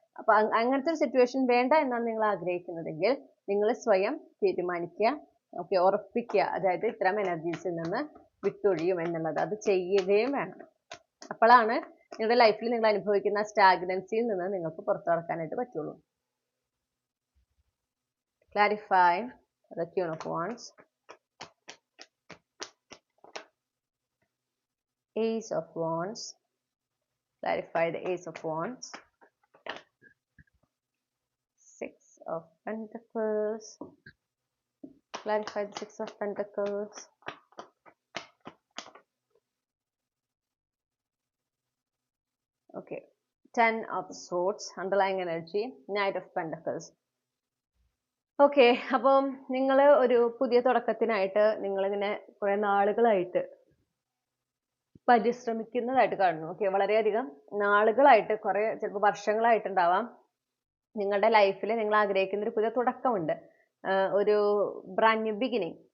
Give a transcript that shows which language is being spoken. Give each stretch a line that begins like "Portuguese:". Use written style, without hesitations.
Malayalam: അപ്പൊ അങ്ങനത്തെ ഒരു സിറ്റുവേഷൻ വേണ്ട എന്നാണ് നിങ്ങൾ ആഗ്രഹിക്കുന്നതെങ്കിൽ നിങ്ങൾ സ്വയം തീരുമാനിക്കുക, ഓക്കെ, ഉറപ്പിക്കുക, അതായത് ഇത്തരം എനർജീസിൽ നിന്ന് വിട്ടൊഴിയും എന്നുള്ളത്, അത് ചെയ്യുകയും വേണം. അപ്പോഴാണ് നിങ്ങളുടെ ലൈഫിൽ നിങ്ങൾ അനുഭവിക്കുന്ന സ്റ്റാഗ്നൻസിയിൽ നിന്ന് നിങ്ങൾക്ക് പുറത്തു കടക്കാനായിട്ട് പറ്റുള്ളൂ.
English: Clarify the Queen of Wands, Ace of Wands, clarify the Ace of Wands, Six of Pentacles, clarify the Six of Pentacles, okay, Ten of Swords, underlying energy, Knight of Pentacles.
Malayalam: Okay, അപ്പം നിങ്ങൾ ഒരു പുതിയ തുടക്കത്തിനായിട്ട് നിങ്ങളിങ്ങനെ കുറെ നാളുകളായിട്ട് പരിശ്രമിക്കുന്നതായിട്ട് കാണുന്നു. Okay, വളരെയധികം നാളുകളായിട്ട്, കുറെ ചിലപ്പോൾ വർഷങ്ങളായിട്ടുണ്ടാവാം നിങ്ങളുടെ ലൈഫിൽ നിങ്ങൾ ആഗ്രഹിക്കുന്ന ഒരു പുതിയ തുടക്കമുണ്ട്, ഒരു ബ്രാൻഡ് ന്യൂ ബിഗിനിങ്.